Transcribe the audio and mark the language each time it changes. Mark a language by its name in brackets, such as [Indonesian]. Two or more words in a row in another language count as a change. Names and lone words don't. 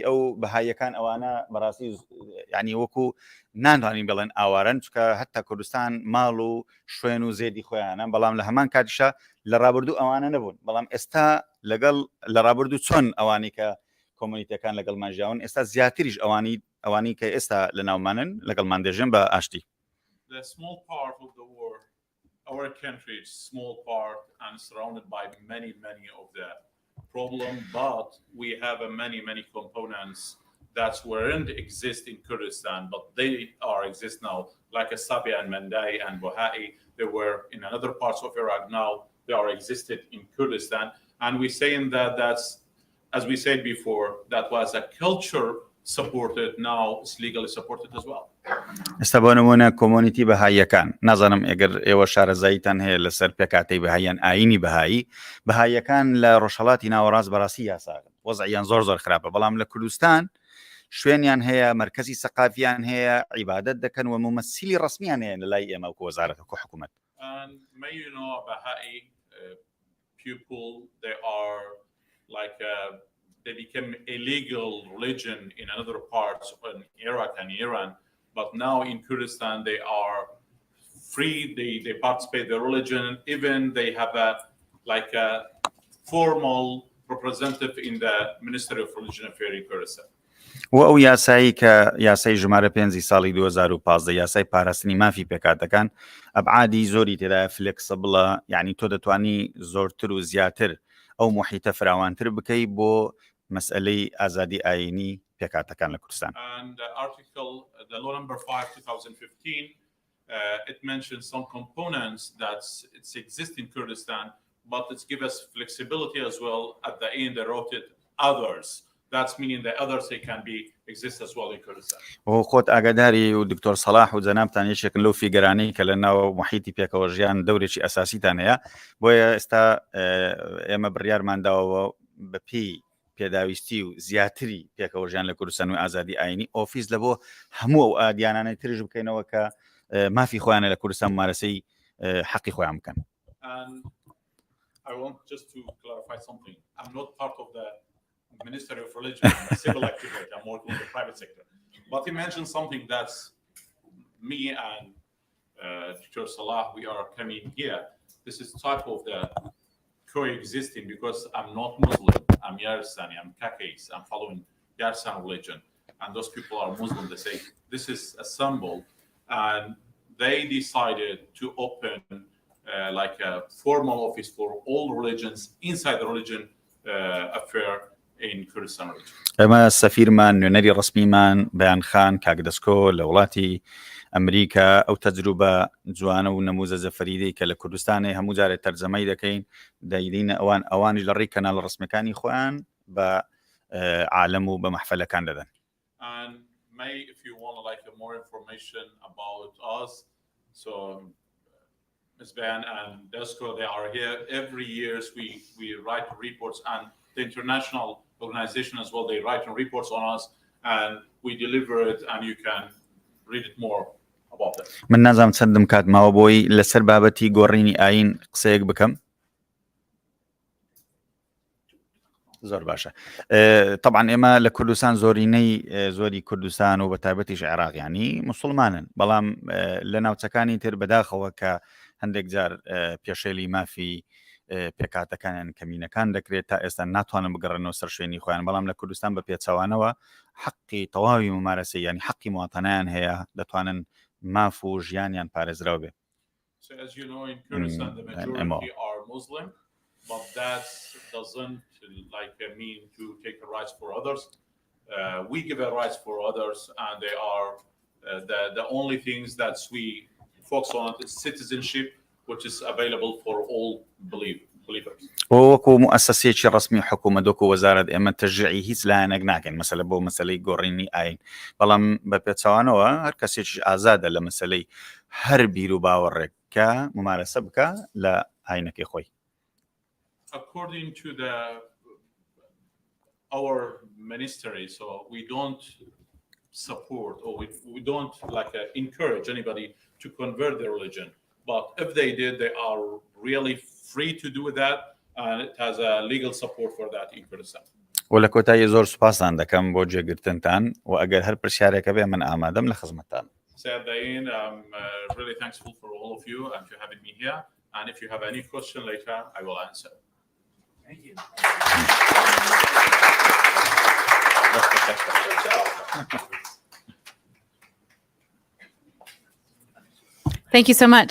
[Central Kurdish] ئەو بەهایەکان ئەوانە بەڕاستی ینی وەکو نانوانین بڵێن ئاوارن چکە هەتا کوردستان ماڵ و شوێن و زێدی خۆیانە بەڵام لە هەمان کاتیشە لە ڕابردوو ئەوانە نەبوون بەڵام ئێستا لەگەڵ لە ڕابردوو چۆن ئەوانی کە کۆمونیتەکان لەگەڵمان ژیاون ئێستا زیاتریش ئەوانی کە ئێستا لە ناومانن لەگەڵمان دێژێن بە ئاشتی. [English] The small part of the war, our country is small part and surrounded by many of the problem, but we have many components that weren't exist in Kurdistan, but they exist now, like Sabia and Mandai and Bohai. They were in other parts of Iraq. Now they are existed in Kurdistan, and we saying that's, as we said before, that was a culture supported. Now it's legally supported as well. [Central Kurdish] ئێستا بۆ نمونە کۆمۆنیتی بەهاییەکان نازانم ئەگەر ئێوە شارەزاییتان هەیە لەسەر پێکاتەی بەهاییان ئاینی بەهاییەکان لە ڕۆژهەڵاتی ناوەڕاست بەڕاستی یاساکن وەزعیان زۆر خراپە بەڵام لە کوردستان شوێنیان هەیە مرکزی سەقافیان هەیە عیبادەت دەکەن و ممثلی ڕسمیان هەیە لە لای ئێمە وەکو وەزارەت وەکو حکوومەت. [English] And may you know Baha'i people, they are like they became illegal religion in other parts in Iraq and Iran, but now in Kurdistan they are free, they participate their religion, even they have a formal representative in the Ministry of Religion Affairs in Kurdistan. [Central Kurdish] و ئەو یاسایی کە یاسای ژمارە 5 ساڵی 2015 یاسای پاراستنی مافی پێکاتەکان ئەبعادی زۆری تێدا فلکسبڵە، یعنی تۆ دەتوانی زۆرتر و زیاتر ئەو محیتە فراوانتر بکەی بۆ مەسئلەی ئازادی ئاینی پێکاتەکان لە کوردستان. [English] And the law number 5 2015 it mentions some components that it's exist in Kurdistan, but it gives us flexibility as well. At the end they wrote it others. That's meaning that others they can be exist as well in Kurdistan. [Central Kurdish] خۆت ئاگاداری و دکتۆر سەلاح و جەنابتان یەکێکن لەو فیگەرانەی کە لە ناو محیتی پێکەوە ژیان دەورێکی ئەساسیتان هەیە، بۆیە ئێستا ئێمە بڕیارمان داوە بە پێی پێداویستی و زیاتری پێکەوە ژیان لە کوردستان و ئازادی ئاینی ئۆفیس لە بۆ هەموو ئەو ئادیانانەی ترژ بکەینەوە کە مافی خۆیانە لە کوردستان ممارەسەی حەقی خۆیان بکەن. [English] And I want just to clarify something. I'm not part of the Ministry of Religion. I'm a civil activist. I'm working in the private sector. But he mentioned something that's me and Dr. Salah, we are coming here. This is type of the coexisting because I'm not Muslim. I'm Yarsani. I'm Kakis. I'm following Yarsan religion. And those people are Muslim. They say this is a symbol. And they decided to open like a formal office for all religions inside the religion affair in Kurdistan region. [Central Kurdish] ئەمە سەفیرمان نوێنەری ڕسمیمان بەیان خان کاکدەسکۆ لە وڵاتی ئەمریکا ئەو تەجروبە جوانە و نەموزە زەفەریدەی کە لە کوردستانی هەموو جارێک تەرجەمەی دەکەین دەیدینە ئەوانیش لە ڕێی کەناڵ ڕسمیەکانی خۆیان بە عالەم و بە مەحفەلەکان دەدەن. [English] And if you want like more information about us, so Ms. Ban and Desco, they are here every year. We write reports, and the international organization as well, they write reports on us and we deliver it, and you can read it more about it. [Central Kurdish] من نازم چەندم کات ماوە بۆی لەسەر بابەتی گۆڕینی ئاین قسەیەک بکەم. زۆر باشە. طبعا ئێمە لە کوردستان زۆری کوردستان و بە تایبەتیش عێراق ینی موسڵمانن، بەڵام لە ناوچەکانی تر بەداخەوە کە هەندێک جار پێشێلی مافی پێکاتەکانیان کەمینەکان دەکرێت تا ئێستا ناتوانن بگەڕێنەوە سەر شوێنی خۆیان، بەڵام لە کوردستان بە پێچەوانەوە حەقی تەواوی ممارەسەی ینی حەقی مواتەنەیان هەیە، دەتوانن ماف و ژیانیان پارێزراو بێ. [English] So as you know, in Kurdistan the majority are Muslim, but that doesn't mean to take the rights for others. We give a rights for others, and they are the only things that we focus on is citizenship, which is available for all believers. [Central Kurdish] وەکو مؤسسەیەکی ڕسمی حکوومەت وەکو وەزارەت ئێمە تەشجیعی هیچ لایەنێک ناکەین مەسەلە بۆ مەسەلەی گۆڕینی ئاین، بەڵام بە پێچەوانەوە هەر کەسێکیش ئازادە لە مەسەلەی هەر بیر و باوەڕێک کە ممارەسە بکە لە ئاینەکەی خۆی. [English] According to our ministry, so we don't support or we don't encourage anybody to convert their religion, but if they did, they are really free to do that, and it has a legal support for that in Kurdistan. [Central Kurdish] و لە کۆتایی زۆر سوپاسان دەکەم بۆ جێگرتنتان و ئەگەر هەر پرسیارێکە بێ من ئامادەم لە خزمەتتان. [English] So at the end, I'm really thankful for all of you and for having me here, and if you have any question later, I will answer. Thank you. Thank you so much.